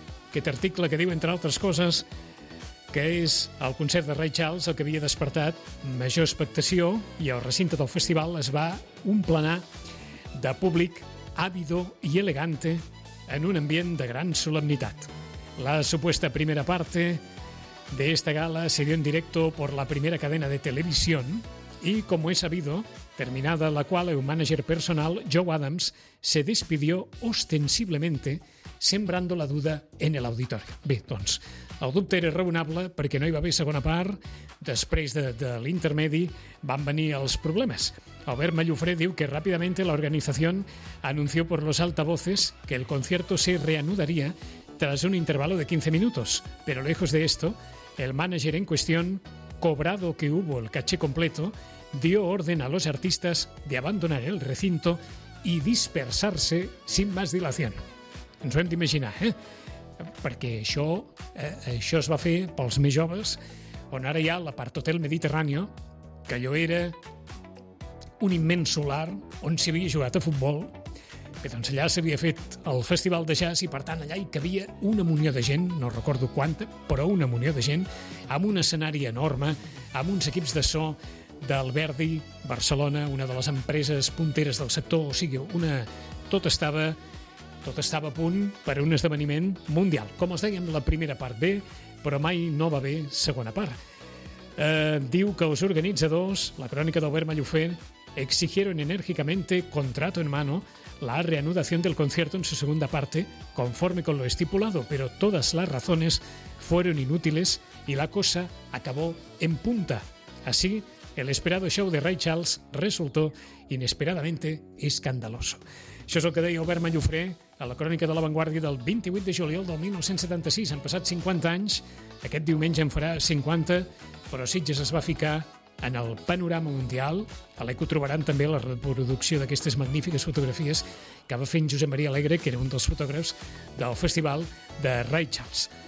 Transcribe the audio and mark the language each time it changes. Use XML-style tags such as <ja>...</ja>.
<ca>Aquest article que diu, entre altres coses, que és el concert de Ray Charles el que havia despertat major expectació i el recinte del festival es va omplenar de públic ávido i elegante en un ambient de gran solemnitat.</ca> <es>La supuesta primera parte de esta gala se dio en directo por la primera cadena de televisión y, como es sabido, terminada la cual el manager personal, Joe Adams, se despidió ostensiblemente sembrando la duda en el auditorio.</es> <ca>Bé, doncs, el dubte era raonable perquè no hi va haver segona part. Després de l'intermedi van venir els problemes. Albert Mallofré diu que</ca> <es>ràpidamente la organización anunció por los altavoces que el concierto se reanudaría tras un intervalo de 15 minutos. Pero lejos de esto, el manager en cuestión, cobrado que hubo el caché completo, dio orden a los artistas de abandonar el recinto y dispersarse sin más dilación.</es> <ca>Ens ho hem d'imaginar, eh? Perquè això es va fer pels més joves, on ara hi ha l'apart Hotel Mediterrani, que allò era un immens solar on s'havia jugat a futbol. Bé, doncs allà s'havia fet el festival de jazz i, per tant, allà hi cabia una munió de gent, no recordo quanta, però una munió de gent, amb un escenari enorme, amb uns equips de so del Verdi, Barcelona, una de les empreses punteres del sector, o sigui, una... tot estava a punt per a un esdeveniment mundial. Com els dèiem, la primera part bé, però mai no va bé segona part. Diu que els organitzadors, la crònica d'Albert Mallofé,</ca> <es>exigieron enérgicamente, contrato en mano, la reanudación del concierto en su segunda parte, conforme con lo estipulado, pero todas las razones fueron inútiles y la cosa acabó en punta. Así, el esperado show de Ray Charles resultó inesperadamente escandaloso.</es> <ca>Això és el que deia Albert Mallofré a la crònica de La Vanguardia del 28 de juliol del 1976. Han passat 50 anys, aquest diumenge en farà 50, però Sitges es va ficar en el panorama mundial. A l'Eco trobaran també la reproducció d'aquestes magnífiques fotografies que va fer en Josep Maria Alegre, que era un dels fotògrafs del festival de Ray Charles.</ca>